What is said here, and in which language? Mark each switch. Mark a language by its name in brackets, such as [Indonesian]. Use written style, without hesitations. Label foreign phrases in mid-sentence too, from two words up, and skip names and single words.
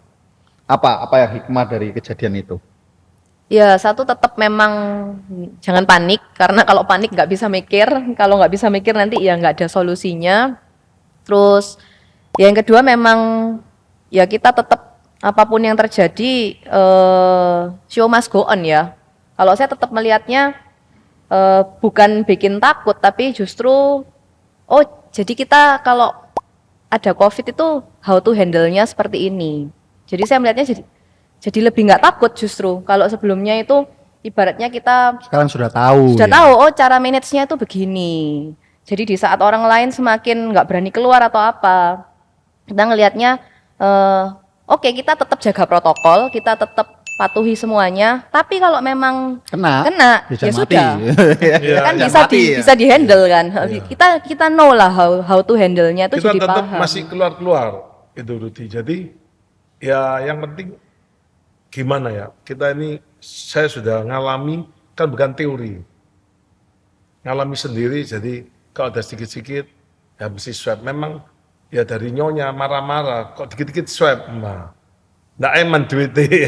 [Indonesian] Apa yang hikmah dari kejadian itu? Ya, satu tetap memang jangan panik, karena kalau panik nggak bisa mikir, kalau nggak bisa mikir nanti ya nggak ada solusinya. Terus yang kedua memang ya kita tetap apapun yang terjadi [English] show must go on [Indonesian] ya. Kalau saya tetap melihatnya bukan bikin takut, tapi justru jadi kita kalau ada COVID itu [English] how to handle- [Indonesian] nya seperti ini. Jadi saya melihatnya jadi lebih nggak takut justru. Kalau sebelumnya itu ibaratnya kita Sekarang sudah tahu. sudah ya? tahu cara manage-nya itu begini. Jadi di saat orang lain semakin nggak berani keluar atau apa, kita ngelihatnya oke kita tetap jaga protokol, kita tetap patuhi semuanya. Tapi kalau memang Kena, kena, bisa ya mati. sudah. Iya, Kan jangan bisa mati ya. bisa dihandle kan. Kita know lah [English] how to handle- [Indonesian] nya itu Kita jadi tetap paham. masih keluar itu Rudy. Jadi ya yang penting gimana ya, kita ini saya sudah ngalami, kan bukan teori, ngalami sendiri. Jadi kalau ada sedikit-sedikit ya mesti swab. Memang ya dari nyonya marah-marah kok dikit-dikit swab, nah nggak eman duitnya.